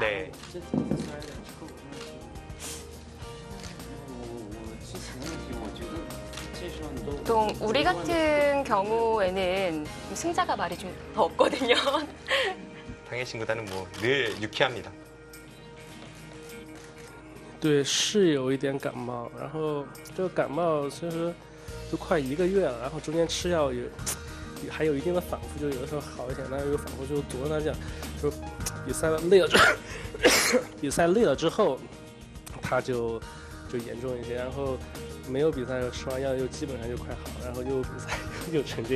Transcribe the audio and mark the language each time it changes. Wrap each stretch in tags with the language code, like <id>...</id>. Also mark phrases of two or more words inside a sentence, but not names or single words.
<ko>네. 보통 우리 같은 경우에는 승자가 말이 좀 더 없거든요. 탕웨이신 구단은 늘 유쾌합니다.</ko> <zh>对，是有一点感冒，然后这个感冒其实都快1个月了，然后中间吃药也还有一定的反复，就有的时候好一点，但是有反复。就昨天他讲，就比赛累了比赛累了之后，他就严重一些，然后没有比赛吃完药又基本上就快好，然后又比赛又成这样。</zh>